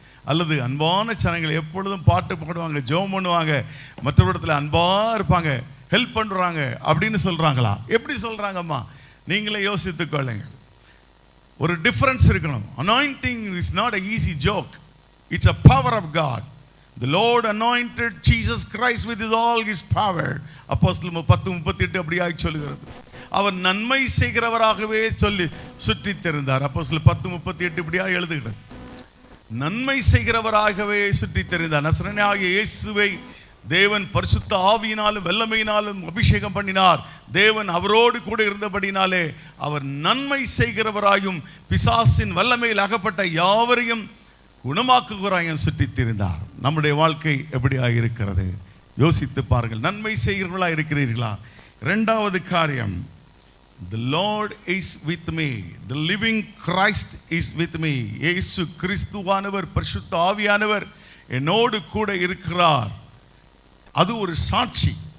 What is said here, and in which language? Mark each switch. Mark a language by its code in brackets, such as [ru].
[ta] அல்லது அன்பான ஜனங்கள் எப்பொழுதும் பாட்டு பாடுவாங்க, ஜெபம் பண்ணுவாங்க, மற்றவரிடத்தில் அன்பாக இருப்பாங்க, ஹெல்ப் பண்ணுறாங்க அப்படின்னு சொல்கிறாங்களா? எப்படி சொல்கிறாங்கம்மா? நீங்களே யோசித்துக்கொள்ளுங்க. ஒரு டிஃப்ரென்ஸ் இருக்கணும். [en] Anointing is not a easy joke. It's a power of God. The Lord anointed Jesus Christ with all his power. [ta] அப்போஸ்தலர் 10:38 அப்படியாய் சொல்கிறது. அவர் நன்மை செய்கிறவராகவே சொல்லி சுற்றி தெரிந்தார். அப்போஸ்தலர் 10:38 இப்படியாய் எழுதுகிறது. நன்மை செய்கிறவராகவே சுற்றி தெரிந்தார். நசரேயனாகிய இயேசுவை தேவன் பரிசுத்த ஆவியினாலும் வல்லமையினாலும் அபிஷேகம் பண்ணினார். தேவன் அவரோடு கூட இருந்தபடினாலே அவர் நன்மை செய்கிறவராயும் பிசாசின் வல்லமையில் அகப்பட்ட யாவரையும் குணமாக்குகிறாயும் சுற்றி திரிந்தார். நம்முடைய வாழ்க்கை எப்படியாக இருக்கிறது யோசித்து பாருங்கள். நன்மை செய்கிறவர்களா இருக்கிறீர்களா? இரண்டாவது காரியம், [en] the Lord is with me, the living Christ is with me. [ta] இயேசு கிறிஸ்துவானவர் பரிசுத்த ஆவியானவர் என்னோடு கூட இருக்கிறார். அது ஒரு சாட்சி.